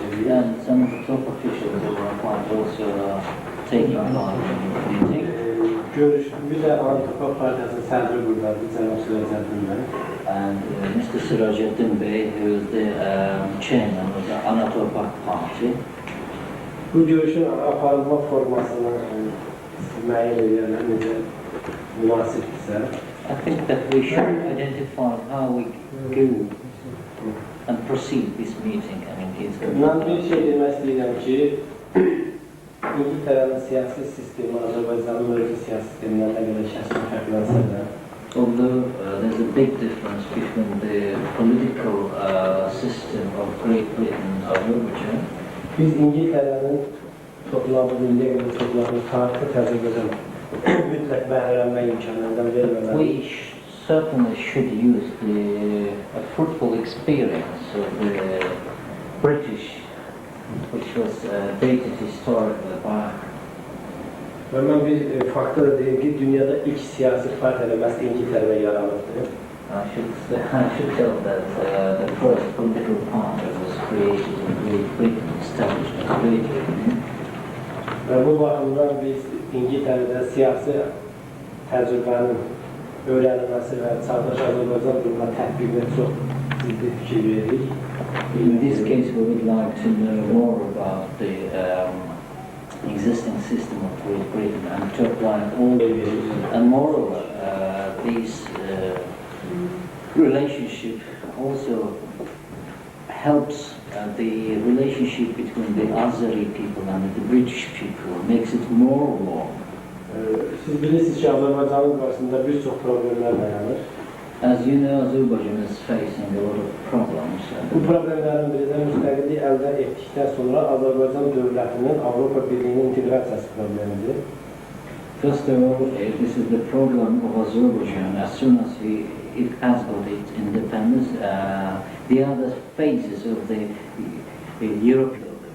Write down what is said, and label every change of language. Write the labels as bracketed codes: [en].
[en] And some of the top officials of our party also are taking part in the meeting. [az] Bir də Anadolu Partiyasının sədri buradadır, Cənab Sürəcəddin bəy. [en] And Mr. Sirajuddin Bey, who is the chairman of the Anadolu Party. [az] Bu görüşün aparılma formasını müəyyən edirlər, necə münasibdirsə. [en] I think that we should identify how we go and proceed this meeting. I mean, it's [az] Mən bir şey demək istəyirəm ki, İngiltərənin siyasi sistemi Azərbaycanın mövcud siyasi sistemindən nə qədər şəxsi fərqlənsə də, [en] although there's a big difference between the political system of Great Britain and Azerbaijan, [az] biz İngiltərənin toplamı, tarixi təcrübədən mütləq bəhrələnmə imkanlarından verməməli. [en] we certainly should use the fruitful experience of the British, which was dated historically back. [az] Və mən bir faktör deyim ki, dünyada ilk siyasi partiya məhz İngiltərədə yaranıbdır. [en] I should tell that the first political party was created in Great Britain, established in Great Britain. [az] Və bu baxımdan biz İngiltərədə siyasi təcrübənin öyrənilməsi və çağdaş Azərbaycan durumuna tətbiqinə çox ciddi fikir veririk. [en] In this case, we would like to know more about the existing system of Great Britain and to apply all the and moreover, this relationship also helps the relationship between the Azeri people and the British people, makes it more warm. [az] Siz bilirsiniz ki, Azərbaycanın qarşısında bir çox problemlər dayanır. [en] As you know, Azerbaijan is facing a lot of problems. [az] Bu problemlərin biri də müstəqillik əldə etdikdən sonra Azərbaycan dövlətinin Avropa Birliyinin inteqrasiyası problemidir. [en] First of all, this is the problem of Azerbaijan. As soon as it has got its independence, the other phases of the European.